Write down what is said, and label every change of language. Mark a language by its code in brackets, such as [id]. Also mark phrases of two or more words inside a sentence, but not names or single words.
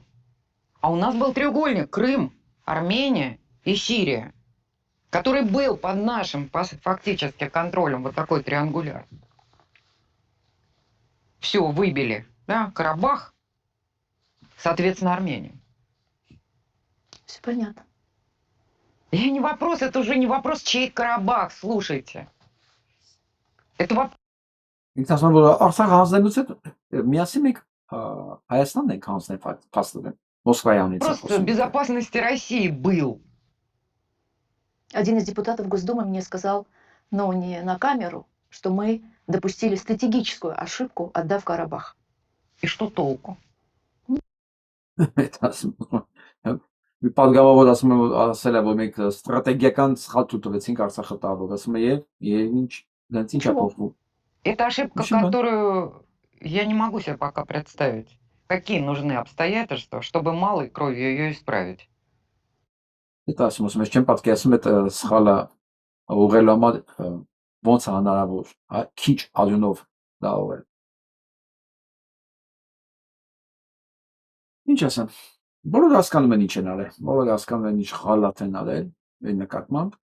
[ru] А у нас был треугольник Крым, Армения и Сирия, который был под нашим фактически контролем, вот такой триангуляр. Все, выбили, да, Карабах, соответственно, Армению. Все понятно. Я не вопрос, это уже не вопрос, чей Карабах, слушайте. Это вопрос. [hy] Ինձ ասում որ Արցախ հանձնելուց հետո միասին մենք Հայաստանն ենք հանձնել փաստորեն Մոսկվայանից։ [ru] Просто безопасности России был. Один из депутатов Госдумы мне сказал, но не на камеру, что мы допустили стратегическую ошибку, отдав Карабах. И что толку? [hy] Մի պատգամավոր ասում է ասել է որ մենք ստրատեգիական սխալ տվեցինք Արցախը տալով, ասում է եւ ինչ դրանց ինչ է փոխվում։ [ru] Это ошибка, которую я не могу себе пока представить. Какие нужны обстоятельства, чтобы малой кровью ее исправить? [hy] Դա ասում եմ, չեմ պատկերացնում այդ սխալը ուղղելու համար ոնց է հնարավոր, քիչ արյունով դա ուղղել։ Ինչ ասեմ, բոլորը հասկանում են ինչ են արել, բոլորը հասկանում են ինչ խալաթ են արել այդ նկատմամբ,